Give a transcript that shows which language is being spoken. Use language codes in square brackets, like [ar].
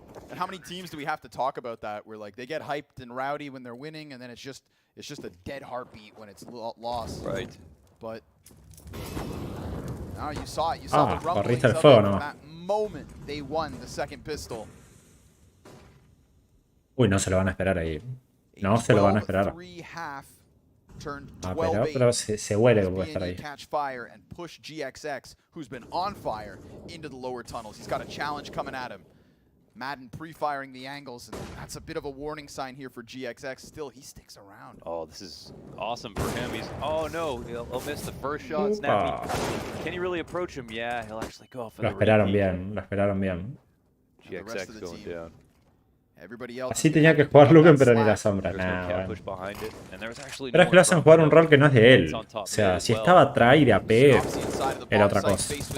[en] And how many teams do we have to talk about that where like they get hyped and rowdy when they're winning, and then it's just a dead heartbeat when it's lost. Right. But now you saw it. You saw the rumblings [es] el [en] of [es] fuego, [en] it [es] no. [en] from that moment they won the second pistol. [es] Uy, no se lo van a esperar ahí. No se lo van a esperar. Pero se huele que puede estar ahí. [en] Catch fire and push GXX, who's been on fire, into the lower tunnels. He's got a challenge coming at him. Madden pre-firing the angles, and that's a bit of a warning sign here for GXX. Still, he sticks around. Oh, this is awesome for him. He's no, he'll miss the first shot. Snappy. Can he really approach him? Yeah, he'll actually go for the [es] esperaron bien, lo esperaron bien. [en] GXX going down. [es] Así tenía que jugar Luken, pero ni la sombra. Nah, bueno. Pero es que lo hacen jugar un rol que no es de él. O sea, si estaba try de AP, era otra cosa.